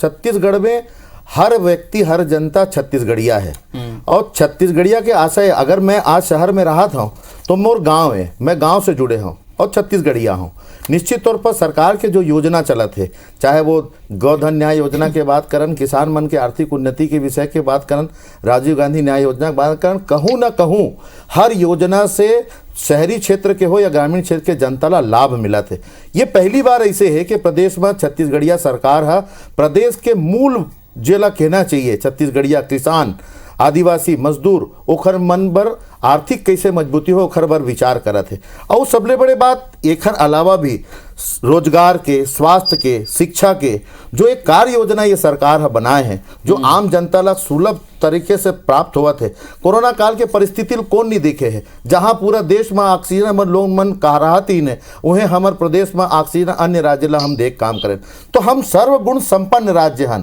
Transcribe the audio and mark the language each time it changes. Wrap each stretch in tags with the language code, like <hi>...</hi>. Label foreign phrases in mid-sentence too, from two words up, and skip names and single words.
<hne>छत्तीसगढ़ में हर व्यक्ति हर जनता छत्तीसगढ़िया है और छत्तीसगढ़िया के आशय, अगर मैं आज शहर में रहा था तो मोर गांव है, मैं गांव से जुड़े हूँ और छत्तीसगढ़िया हूँ। निश्चित तौर पर सरकार के जो योजना चला थे, चाहे वो गोधन न्याय योजना के बात करन, किसान मन के आर्थिक उन्नति के विषय के बात करन, राजीव गांधी न्याय योजना की बात करन, कहूँ ना कहूँ हर योजना से शहरी क्षेत्र के हो या ग्रामीण क्षेत्र के जनता ला लाभ मिला थे। ये पहली बार ऐसे है कि प्रदेश में छत्तीसगढ़िया सरकार है, प्रदेश के मूल जेला कहना चाहिए छत्तीसगढ़िया किसान आदिवासी मजदूर ओखर मन बर आर्थिक कैसे मजबूती हो ओखर बर विचार करत है। और सबले बड़े बात एखर अलावा भी रोजगार के, स्वास्थ्य के, शिक्षा के जो एक कार्य योजना ये सरकार है बनाए हैं जो आम जनता ला सुलभ तरीके से प्राप्त हुआ थे। कोरोना काल के परिस्थिति कौन नहीं देखे है, जहां पूरा देश में ऑक्सीजन मन लोग मन कह रहा तीन है, उन्हें हमारे प्रदेश में ऑक्सीजन अन्य राज्य ला हम देख काम करें तो हम सर्वगुण संपन्न राज्य हन।</hne>